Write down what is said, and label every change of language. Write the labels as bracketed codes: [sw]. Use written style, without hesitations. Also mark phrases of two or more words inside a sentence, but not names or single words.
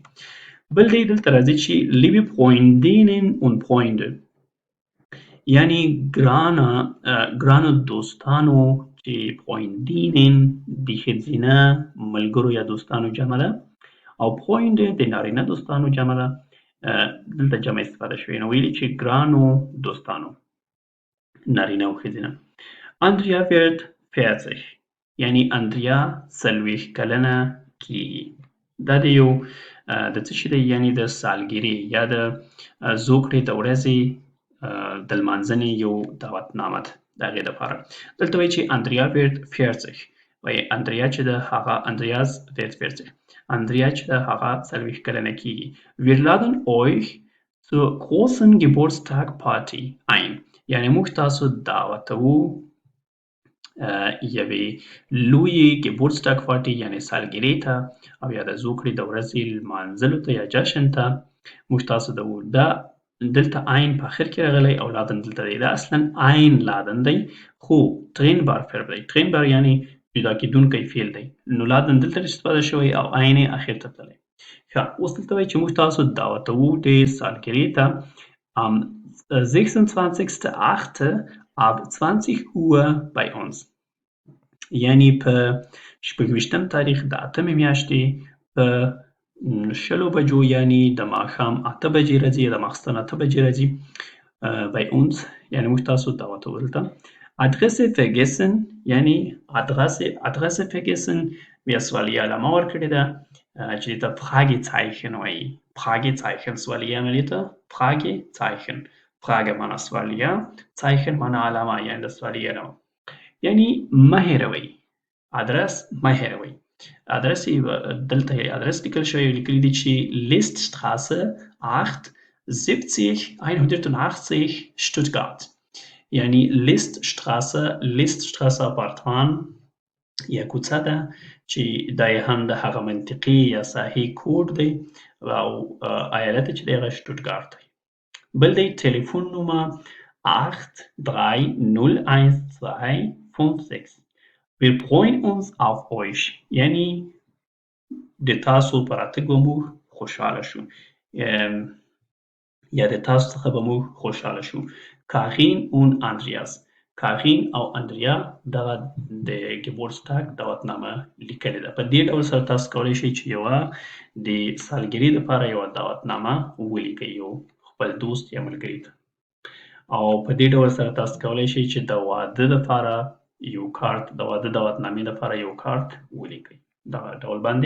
[ps] بل دی دلته راځي چې [de] liebe Freundinnen und Freunde [ps] یعنی ګرانو دوستانو چې Freundinnen د ښځینه ملګرو یا دوستانو جمع ده او Freunde د نارینه دوستانو جمع ده. دلته جمع استفاده شوې نو ویلي چې ګرانو دوستانو نارینه او ښځینه. Andrea wird 40 یعنی اندریا 40 کلنه کېږي. دا د یو د څه شي دی یعنی د سالګرې یا د زوکړې د ورځې د لمانځنې یو دعوتنامه ده د هغې دپاره. دلته وایي چې Andrea wird 40 وایي اندریا چې ده هغه Andreas wird 40 اندریا چې ده هغه 40 کلنه کېږي. [de] Wir laden euch zur großen Geburtstagparty ein [ps] یعنی موږ تاسو دعوتوو یوې لویې [de] Geburtstag Party [ps] یعنی سالګرې ته او یا د زوکړې د ورځې لمانځلو ته یا جشن ته موږ تاسو دوو. دا دلته ein په آخر کې راغلی او لادن دلته دی. دا اصلا ein لادن دی خو [de] trennbar verb [ps] دی. trennbar یعنی جدا کېدونکی فعل دی نو لادن دلته استفاده شوی او ein یې آخر ته تللی. ښه، اوس دلته وایي چې موږ تاسو دعوتوو د سالګرې ته am 26.8. [de] ab 20 Uhr bei uns. [ps] یعنی په 26 تاریخ د 8مې میاشتې په 10 بجو، یعنی د ماښام 8 بجې راځي، د ماخستن 8 بجې راځي [de] bei uns، [ps] یعنی موږ تاسو دعوتوو دلته. [de] Adresse vergessen، یعنی Adresse vergessen، [ps] بیا سوالیه علامه ورکړې ده چې ته Fragezeichen وایي. Fragezeichen سوالیه عملې ته Fragezeichen. Frage معنا سوالیه، Zeichen معنا علامه، یعنی د سوالیه علامه. یعنی مه هېروئ، ادرس مه هېروئ. ادرس دلته ادرس لیکل شوی، لیکلي دي چې Liststraße 8 70 180 Stuttgart. یعنی Liststraße اپارتمان یا کوڅه ده چې دا یې هم د هغه منطقې یا ساحې کوډ دی او ایالت چې دی هغه شټوټګارت دی. بل دی ټلیفون نومه 83012556. [de] Wir freuen uns auf euch. [ps] یعنی د تاسو په راتګ به موږ خوشحاله شو، یا د تاسو څخه به موږ خوشحاله شو. Karin und Andreas. Karin او اندریا دغه د ګیبورستاګ دعوتنامه لیکلې ده. په دې ډول سره تاسو کولی شئ چې یوه د سالګرې لپاره یوه دعوتنامه ولیکئ یو خپل دوست یا ملګري ته. او په دې ډول سره تاسو کولی شئ چې د واده لپاره یو کارت، د واده دعوتنامې لپاره یو کارت ولیکئ دغه ډول باندې.